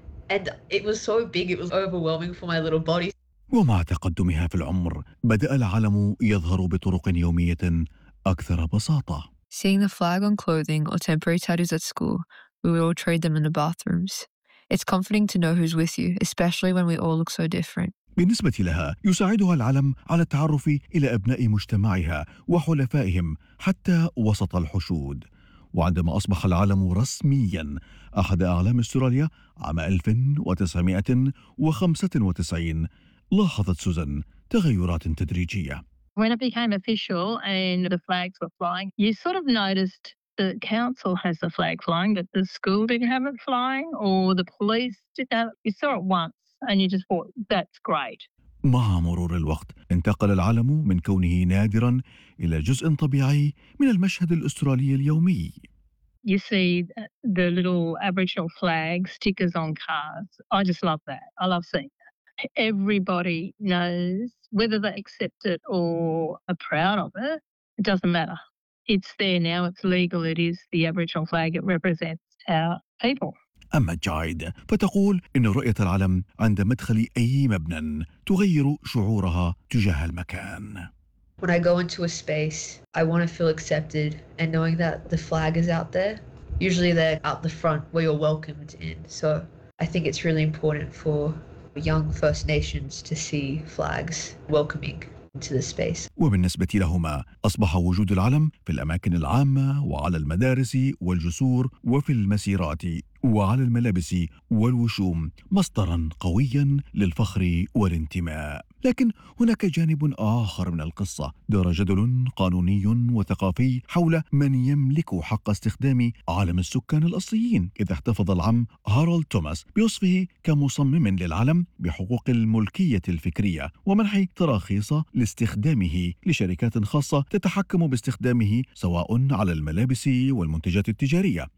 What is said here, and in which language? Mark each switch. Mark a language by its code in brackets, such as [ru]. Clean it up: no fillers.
[en] And it was so big, it was overwhelming for my little body. [ar] ومع تقدمها في العمر بدأ العالم يظهر بطرق يومية أكثر بساطة. [en] Seeing the flag on clothing or temporary tattoos at school, we would all trade them in the bathrooms. It's comforting to know who's with you, especially when we all look so different. [ar] بالنسبة لها يساعدها العلم على التعرف إلى أبناء مجتمعها وحلفائهم حتى وسط الحشود. وعندما أصبح العلم رسمياً أحد أعلام أستراليا عام 1995 لاحظت سوزان تغيرات تدريجية. [en] When it became official and the flags were flying, you sort of noticed the council has the flag flying, but the school didn't have it flying or the police didn't have it. You saw it once and you just thought, that's great. [ar] مع مرور الوقت انتقل العلم من كونه نادرا إلى جزء طبيعي من المشهد الأسترالي اليومي. [en] You see the little Aboriginal flag stickers on cars. I just love that. I love seeing that. Everybody knows, whether they accept it or are proud of it, it doesn't matter. It's there now. It's legal. It is the Aboriginal flag. It represents our people. [ar] أما جايد فتقول إن رؤية العلم عند مدخل أي مبنى تغير شعورها تجاه المكان. [en] When I go into a space, I want to feel accepted and knowing that the flag is out there. Usually they're out the front where you're welcomed in. So I think it's really important for young First Nations to see flags welcoming into the space. [ar] وبالنسبة لهما أصبح وجود العلم في الأماكن العامة وعلى المدارس والجسور وفي المسيرات وعلى الملابس والوشوم مصدرا قويا للفخر والانتماء. لكن هناك جانب آخر من القصة، دار جدل قانوني وثقافي حول من يملك حق استخدام علم السكان الأصليين، إذ احتفظ العم هارولد توماس بوصفه كمصمم للعلم بحقوق الملكية الفكرية ومنح تراخيص لاستخدامه لشركات خاصة تتحكم باستخدامه سواء على الملابس والمنتجات التجارية.